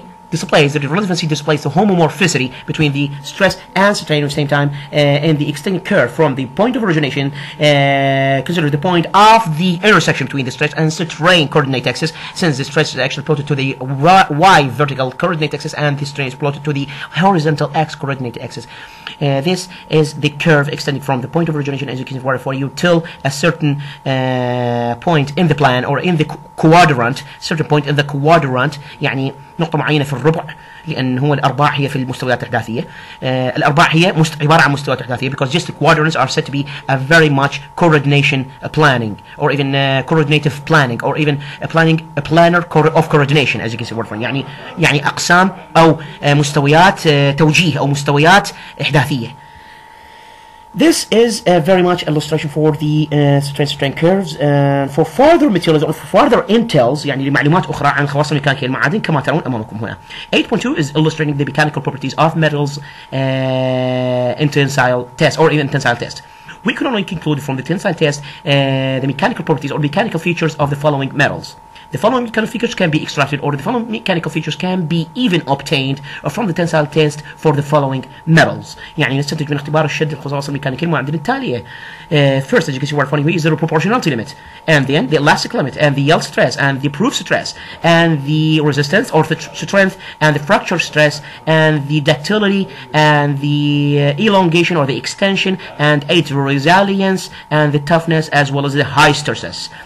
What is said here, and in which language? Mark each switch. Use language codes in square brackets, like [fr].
[en] Displays the relevancy displays the homomorphicity between the stress and strain at the same time, and the extended curve from the point of origination consider the point of the intersection between the stress and strain coordinate axis, since the stress is actually plotted to the y vertical coordinate axis and the strain is plotted to the horizontal x coordinate axis. This is the curve extending from the point of origination, as you can see for you, till a certain point in the plan or in the quadrant. Certain point in the quadrant [ar] يعني نقطة معينة في الربع، لأن هو الأرباع هي في المستويات الإحداثية. الأرباع هي عبارة عن مستويات إحداثية [en] because just the quadrants are said to be a very much coordination planning or even coordinative planning or even a planner of coordination, as you can see word [ar] يعني أقسام أو مستويات توجيه أو مستويات إحداثية. [en] This is very much illustration for the strain curves. For further materials or for further intels [ar] يعني لمعلومات أخرى عن الخواص الميكانيكية للمعادن كما ترون أمامكم هنا. [en] 8.2 is illustrating the mechanical properties of metals in tensile test or even tensile test. We can only conclude from the tensile test the mechanical properties or mechanical features of the following metals. The following mechanical features can be extracted, or the following mechanical features can be even obtained from the tensile test for the following metals. [ar] يعني نستنتج من اختبار الشد الخصائص الميكانيكية المعادن التالية. [en] First, as you can see, what is the proportionality limit, and then the elastic limit, and the yield stress, and the proof stress, and the resistance or the strength, and the fracture stress, and the ductility, and the elongation or the extension, and its resilience, and the toughness, as well as the hysteresis.